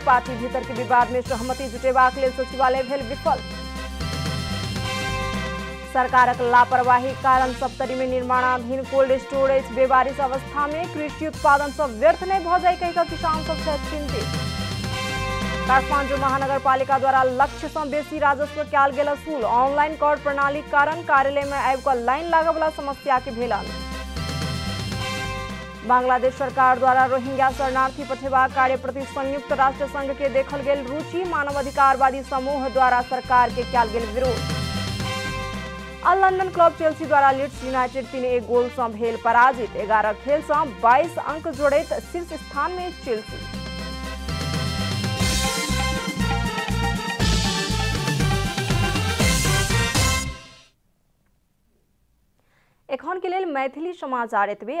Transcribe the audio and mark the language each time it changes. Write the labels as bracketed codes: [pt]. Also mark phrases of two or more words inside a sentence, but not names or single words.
[mai] पार्टी भीतर के विवाद में सहमति जुटेबाक लेल सचिवालय भेल विफल। सरकारक लापरवाही कारण सप्तरी में निर्माणाधीन कोल्ड स्टोरेज बेबारिश अवस्था में कृषि उत्पादन सब व्यर्थ नहीं भ जाय कहि कऽ किसान सब छथि चिंतित। काठमाडौँ महानगरपालिका द्वारा लक्ष्य से बेसी राजस्व कयल गेल असूल। ऑनलाइन कर प्रणाली कारण कार्यालय में आबि कऽ लाइन लागऽ वाला समस्या के भेल अंत। बांग्लादेश सरकार द्वारा रोहिंग्या शरणार्थी पठेबाक कार्य प्रति संयुक्त राष्ट्र संघ के देखल गेल रुचि। मानवाधिकारवादी समूह द्वारा सरकार के कयल गेल विरोध। आ लंदन क्लब चेल्सी द्वारा लीड्स यूनाइटेड 3-1 गोल से भेल पराजित। 11 खेल से 22 अंक जोड़ैत शीर्ष स्थान में चेल्सी। एखन के लेल मैथिली समाचार एतबे।